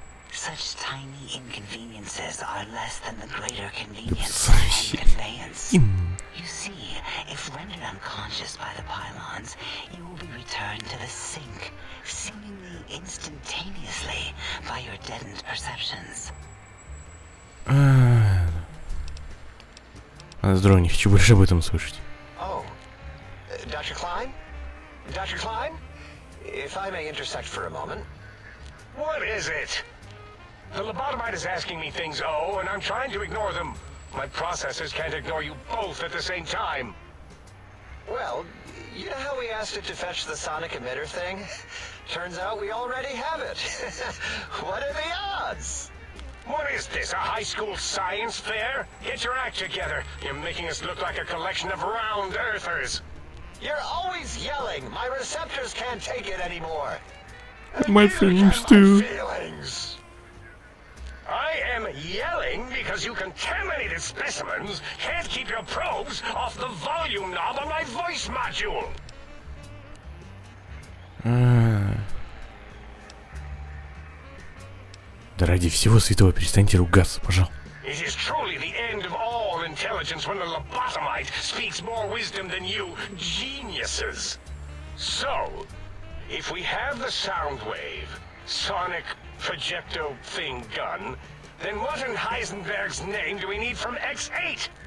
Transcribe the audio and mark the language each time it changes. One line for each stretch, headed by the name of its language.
English: Such tiny inconveniences are less than the greater convenience and conveyance. You see, if rendered unconscious by the pylons, you will be returned to the sink, seemingly instantaneously, by your deadened perceptions.
Russian: Здорово, не хочу больше об этом слышать.
English: Oh, Dr. Klein? Dr. Klein? If I may intersect for a moment. What is it? The lobotomite is asking me things, and I'm trying to ignore them. My processors can't ignore you both at the same time. Well, you know how we asked it to fetch the sonic emitter thing? Turns out we already have it. What are the odds? What is this, a high school science fair? Get your act together. You're making us look like a collection of round earthers. You're always yelling. My receptors can't take it anymore. My feelings too. I am yelling because you contaminated specimens can't keep your probes off the volume knob on my voice module.
Russian: Да ради всего святого перестаньте ругаться, пожалуйста.
English: It is truly the end of all intelligence when the lobotomite speaks more wisdom than you geniuses. So, if we have the sound wave, sonic projecto thing gun, then what in Heisenberg's name do we need from X8?